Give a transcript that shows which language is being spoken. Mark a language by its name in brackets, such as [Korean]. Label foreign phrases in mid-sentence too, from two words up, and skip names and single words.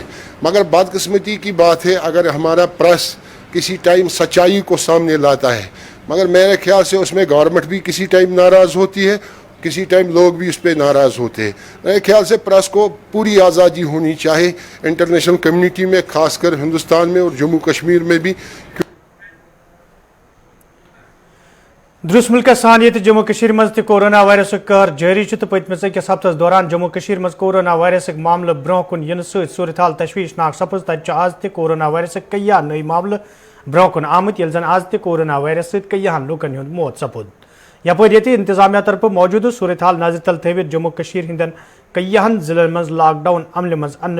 [Hindi] मगर बदकिस्मती की बात है अगर हमारा प्रेस किसी टाइम सच्चाई को सामने लाता है, मगर मेरे ख्याल से उसमें गवर्नमेंट भी किसी टाइम नाराज़ होती है, किसी टाइम लोग भी उस पर नाराज़ होते हैं। मेरे ख्याल से प्रेस को पूरी आज़ादी होनी चाहिए [English] international community [Hindi] में, खासकर हिंदुस्तान में और जम्मू कश्मीर में भी। [Kashmiri] दुरुस्त मुल्क सान जम्मू कश्मीर मज कोरोना वायरस कहर जारी तो पतमिस अकिस हफ्तस दौरान जम्मू कश्मीर मज कोरोना वायरस मामले ब्रोह कुन इन सूरत हाल तशवीशनाक सपज। तत आज कोरोना वायरस कईया नई मामले ब्रोह कुन आमत, ये जन आज कोरोना वायरस कईयान लूकन हुंद मौत सपुद। यपर ये इंतजामिया तरफ मौजूद सूरत हाल नजर तल थवित जम्मू कशीर हिंदन कईहन जिलन मज लॉकडाउन अमल मज अन्न